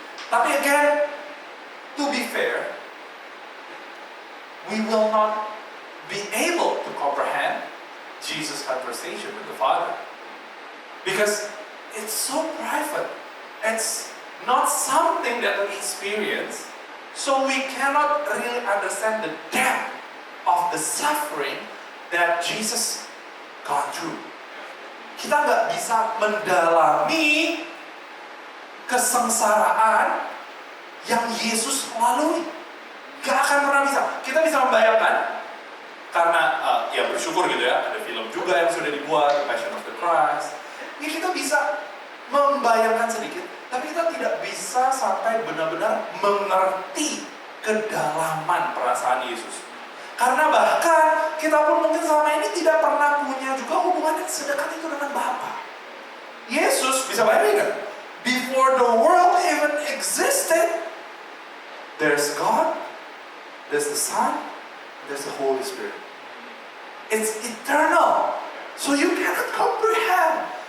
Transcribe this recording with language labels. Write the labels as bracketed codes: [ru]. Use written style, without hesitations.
[en] Tapi again, to be fair, we will not be able to comprehend Jesus' conversation with the Father. Because it's so private. It's not something that we experience. So we cannot really understand the depth of the suffering that Jesus gone through. [id] Kita nggak bisa mendalami kesengsaraan yang Yesus lalui. Gak akan pernah bisa. Kita bisa membayangkan, karena ya bersyukur gitu ya, ada film juga yang sudah dibuat, The Passion of the Christ. Ya kita bisa membayangkan sedikit, tapi kita tidak bisa sampai benar-benar mengerti kedalaman perasaan Yesus. Karena bahkan kita pun mungkin selama ini tidak pernah punya juga hubungan yang sedekat itu dengan Bapa. [en] Yesus, [id] bisa bayangkan, [en] before the world even existed, there's God, there's the Son, there's the Holy Spirit. It's eternal. So you cannot comprehend.